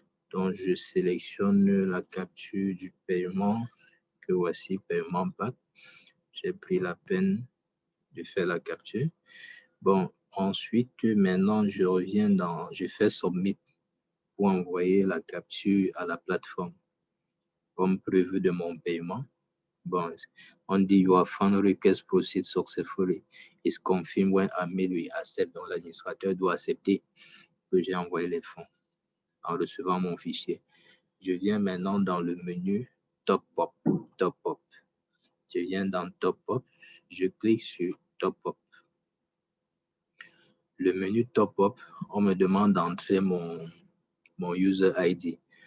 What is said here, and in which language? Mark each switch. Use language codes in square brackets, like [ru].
[fr] Donc, je sélectionne la capture du paiement que voici, paiement pack. J'ai pris la peine de faire la capture. Bon, ensuite, maintenant, je fais Submit pour envoyer la capture à la plateforme comme prévu de mon paiement. Bon, on dit [en] your fund request proceed successfully is confirmed when admin will accept. [fr] Donc, l'administrateur doit accepter que j'ai envoyé les fonds en recevant mon fichier. Je viens maintenant dans le menu Top Up. Top Up. Je viens dans Top Up. Je clique sur Top Up. Le menu Top Up, on me demande d'entrer mon user ID.